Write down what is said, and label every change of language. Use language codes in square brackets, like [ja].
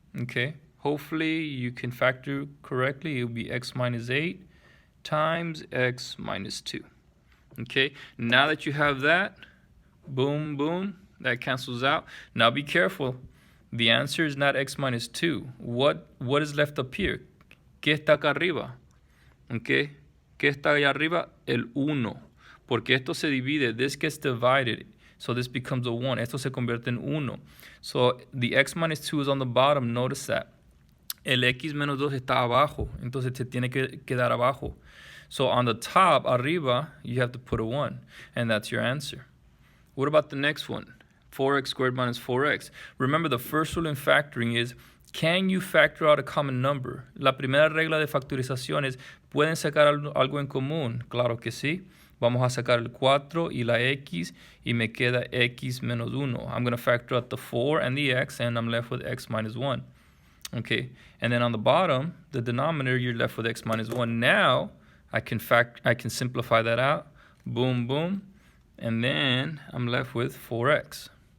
[en] Okay, hopefully you can factor correctly. It will be x minus 8 times x minus 2. Okay, now that you have that, boom, boom, that cancels out. Now be careful. The answer is not x minus 2. What is left up here? [es] ¿Qué está acá arriba? Okay, ¿qué está allá arriba? El 1. Porque esto se divide. [en] This gets divided. So this becomes a 1. [es] Esto se convierte en 1. [en] So the x minus 2 is on the bottom. Notice that. [es] El x menos 2 está abajo. Entonces se tiene que quedar abajo. [en] So on the top, arriba, you have to put a 1. And that's your answer. What about the next one? 4x squared minus 4x. Remember, the first rule in factoring is, can you factor out a common number? [es] La primera regla de factorización es, ¿pueden sacar algo en común? Claro que sí. Vamos a sacar el 4 y la x y me queda x menos 1. [en] I'm going to factor out the 4 and the x and I'm left with x minus 1. Okay, and then on the bottom, the denominator, you're left with x minus 1. Now, I can simplify that out. Boom, boom. And then I'm left with 4x.